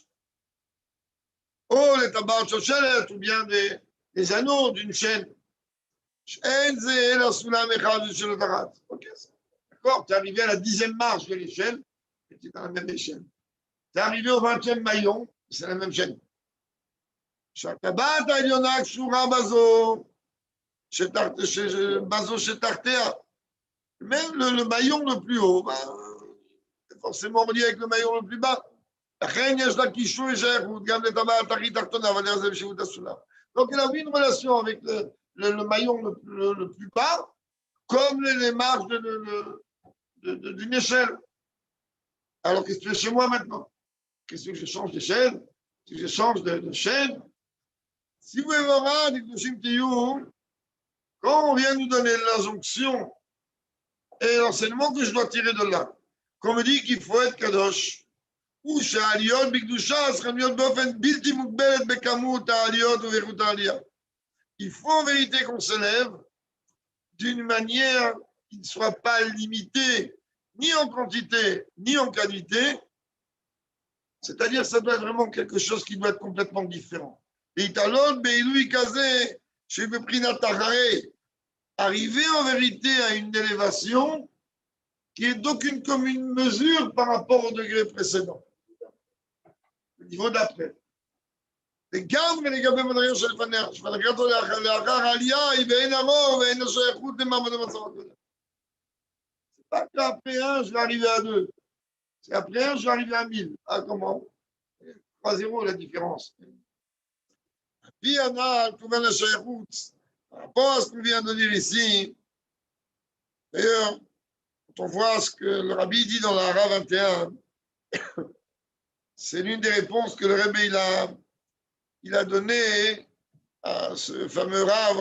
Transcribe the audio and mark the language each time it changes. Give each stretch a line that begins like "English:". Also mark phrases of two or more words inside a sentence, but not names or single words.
French: Oh, les tabacs ou bien des anneaux d'une chaîne. Ok, d'accord, tu es arrivé à la 10e marche de l'échelle, et tu es dans la même échelle. Tu es arrivé au 20e maillon, c'est la même chaîne.
Hebrew: שהטבעת העליונה קשורה בזו, בזו שתחתיה.
French: Même le maillon le plus haut, c'est forcément relié avec le maillon le plus bas.
Hebrew: לכן יש לה קישור שייכות גם לטבעת הכי תחתונה, אבל זה בשירות הסולם.
French: Donc il a eu une relation avec le maillon le plus bas, comme les marches d'une échelle. Alors qu'est-ce que tu fais chez moi maintenant? Qu'est-ce que je change d'échelle? Si je change de chaîne? Si vous voulez voir, quand on vient nous donner l'injonction et l'enseignement que je dois tirer de là, qu'on me dit qu'il faut être kadosh, ou
Hebrew: שהעליות בקדושה צריכים להיות באופן בלתי מוגבלת בכמות העליות ובאיכות העלייה.
French: Il faut en vérité qu'on s'élève d'une manière qui ne soit pas limitée ni en quantité ni en qualité, c'est-à-dire ça doit être vraiment quelque chose qui doit être complètement différent.
Hebrew: להתעלות בעילוי כזה שבבחינת אחרי,
French: arriver en vérité à une élévation qui est d'aucune commune mesure par rapport au degré précédent. Le niveau d'après.
Hebrew: לגמרי לגבי מדרגה שלפניה, שמדרגתו לאחר העלייה היא ואין הרוב ואין השייכות למעמד המצב הקודם.
French: C'est pas qu'après un, je vais arriver à 2. C'est après un, je vais arriver à 1000. Ah, comment? 3-0 la différence. Puis on a tout le השייכות. Par rapport à ce qu'on vient de dire ici, d'ailleurs, quand on voit ce que le Rabbi dit dans la Hara 21, c'est l'une des réponses que le Rabbi il a donné à ce fameux Rav.